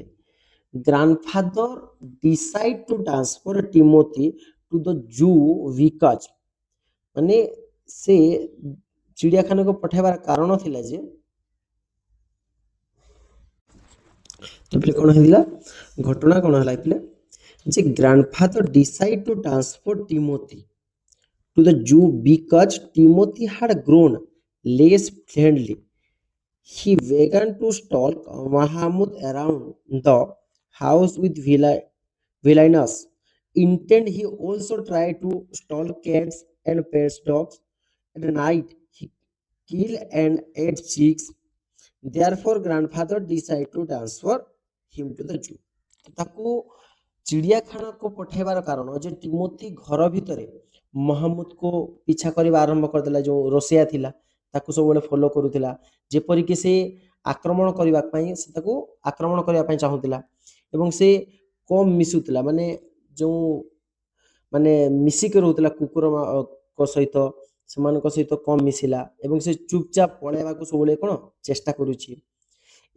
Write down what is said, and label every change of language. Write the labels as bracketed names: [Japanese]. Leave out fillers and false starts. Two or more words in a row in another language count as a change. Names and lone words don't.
[English] grandfather decided to transfer Timothy to the zoo because, [Odia] ମାନେ ସେ ଚିଡ଼ିଆଖାନାକୁ ପଠାଇବାର କାରଣ ଥିଲା ଯେ ତାପରେ କ'ଣ ହେଇଥିଲା, ଘଟଣା କ'ଣ ହେଲା ପିଲେ ଯେ [English] grandfather decided to transfer Timothy to the Jew because Timothy had grown less friendly. He began to stalk Mahmud around the house with villainous intent. He also tried to stalk cats and pet dogs. At night, he killed and ate chicks. Therefore, grandfather decided to transfer him to the Jew। [Odia] ତାକୁ ଚିଡ଼ିଆଖାନାକୁ ପଠାଇବାର କାରଣ ଯେ ଟିମୋଥି ଘର ଭିତରେ ମହମ୍ମଦକୁ ପିଛା କରିବା ଆରମ୍ଭ କରିଦେଲା। ଯେଉଁ ରୋଷେଇଆ ଥିଲା ତାକୁ ସବୁବେଳେ ଫଲୋ କରୁଥିଲା, ଯେପରିକି ସେ ଆକ୍ରମଣ କରିବା ପାଇଁ ସେ ତାକୁ ଆକ୍ରମଣ କରିବା ପାଇଁ ଚାହୁଁଥିଲା ଏବଂ ସେ କମ୍ ମିଶୁଥିଲା, ମାନେ ଯେଉଁ ମାନେ ମିଶିକି ରହୁଥିଲା କୁକୁରଙ୍କ ସହିତ ସେମାନଙ୍କ ସହିତ କମ୍ ମିଶିଲା ଏବଂ ସେ ଚୁପଚାପ ପଳାଇବାକୁ ସବୁବେଳେ କ'ଣ ଚେଷ୍ଟା କରୁଛି।